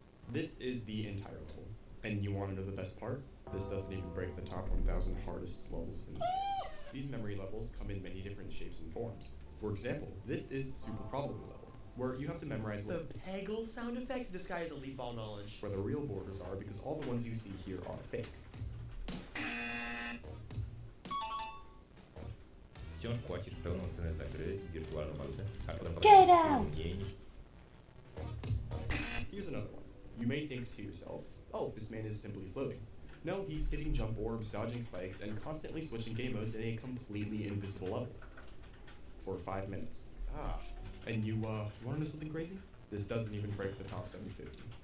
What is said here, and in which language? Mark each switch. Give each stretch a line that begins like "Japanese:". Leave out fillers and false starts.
English: This is the entire level. And you want to know the best part? This doesn't even break the top 1,000 hardest levels in the game. These memory levels come in many different shapes and forms. For example, this is Super Probability level, where you have to memorize The Peggle sound effect? This guy has elite ball knowledge. where the real borders are, because all the ones you see here are fake.
Polish: Wciąż płacisz pełną cenę za gry i wirtualną walutę, a potem
English: Get out!
Polish: mniej niż...
English: Here's another one. You may think to yourself, oh, this man is simply floating. No, he's hitting jump orbs, dodging spikes, and constantly switching game modes in a completely invisible level. For 5 minutes. And you wanna know something crazy? This doesn't even break the top 750.